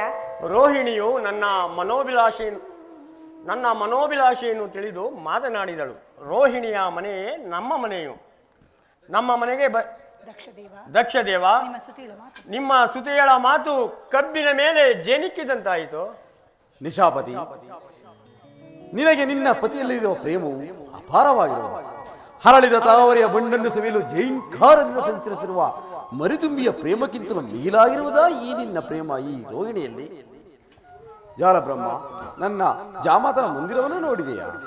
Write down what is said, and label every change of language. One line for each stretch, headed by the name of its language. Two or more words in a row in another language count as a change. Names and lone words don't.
Kannada: ರೋಹಿಣಿಯು ನನ್ನ ಮನೋಭಿಲಾಷೆಯನ್ನು ತಿಳಿದು ಮಾತನಾಡಿದಳು. ರೋಹಿಣಿಯ ಮನೆಯೇ ನಮ್ಮ ಮನೆಯು. ನಮ್ಮ ಮನೆಗೆ ದಕ್ಷದೇವ, ನಿಮ್ಮ ಸುತೆಯಳ ಮಾತು ಕಬ್ಬಿನ ಮೇಲೆ ಜೇನಿಕ್ಕಿದಂತಾಯಿತು. ನಿಶಾಪತಿ, ನಿನಗೆ ನಿನ್ನ ಪತಿಯಲ್ಲಿರುವ ಪ್ರೇಮವು ಅಪಾರವಾಗಿರುವ ಹರಳಿದ ತಾವರೆಯ ಬಣ್ಣನ್ನು ಸವಿಯಲು ಜೈಂಕಾರದಿಂದ ಸಂಚರಿಸಿರುವ ಮರಿದುಂಬಿಯ ಪ್ರೇಮಕ್ಕಿಂತಲೂ ಮಿಗಿಲಾಗಿರುವುದಾ ಈ ನಿನ್ನ ಪ್ರೇಮ ಈ ರೋಹಿಣಿಯಲ್ಲಿ? ಜಾಲಬ್ರಹ್ಮ, ನನ್ನ ಜಾಮಾತನ ಮಂದಿರವನ್ನು ನೋಡಿದೆಯಾ?